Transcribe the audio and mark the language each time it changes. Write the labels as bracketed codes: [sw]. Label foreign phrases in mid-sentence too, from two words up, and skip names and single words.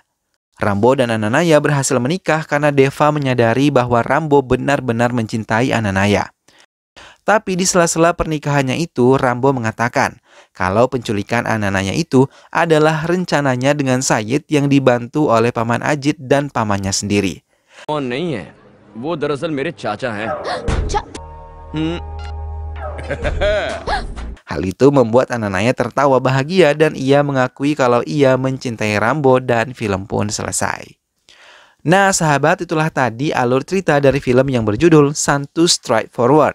[id] Rambo dan Ananaya berhasil menikah karena Deva menyadari bahwa Rambo benar-benar mencintai Ananaya. Tapi di sela-sela pernikahannya itu, Rambo mengatakan kalau penculikan Ananaya itu adalah rencananya dengan Sayid yang dibantu oleh Paman Ajit dan pamannya sendiri. [hi] वो नहीं है, वो दरअसल मेरे चाचा हैं. [id] Hal itu membuat Ananaya tertawa bahagia dan ia mengakui kalau ia mencintai Rambo dan film pun selesai. Nah sahabat, itulah tadi alur cerita dari film yang berjudul Santu Straightforward.